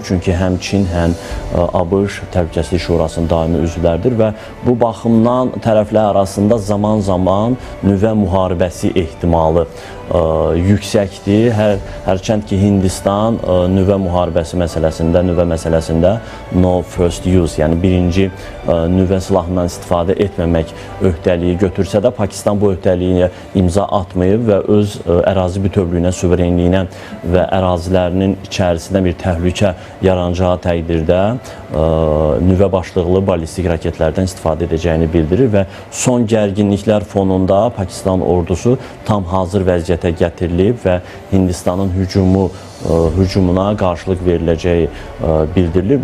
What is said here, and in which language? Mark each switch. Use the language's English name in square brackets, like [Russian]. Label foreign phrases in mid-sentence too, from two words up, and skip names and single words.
[Azerbaijani] Çünki həm Çin, həm ABŞ Təhlükəsizlik Şurasının daimi üzvləridir və bu baxımdan tərəflər arasında zaman-zaman nüvə müharibəsi ehtimalı yüksəkdir. Hərçənd ki, Hindistan nüvə müharibəsi məsələsində, nüvə məsələsində [English] no first use, [Azerbaijani] yəni birinci nüvə silahından istifadə etməmək öhdəliyi götürsə də, Pakistan bu öhdəliyə imza atmayıb və öz ərazi bütövlüyünə, suverenliyinə və ərazilərinin içərisində bir təhlükə yaranacağı təqdirdə nüvə başlıqlı ballistik raketlərdən istifadə edəcəyini bildirir və son gərginliklər fonunda Pakistan ordusu tam hazır vəziyyətə gətirilib və Hindistanın hücumuna qarşılıq veriləcəyi bildirilir.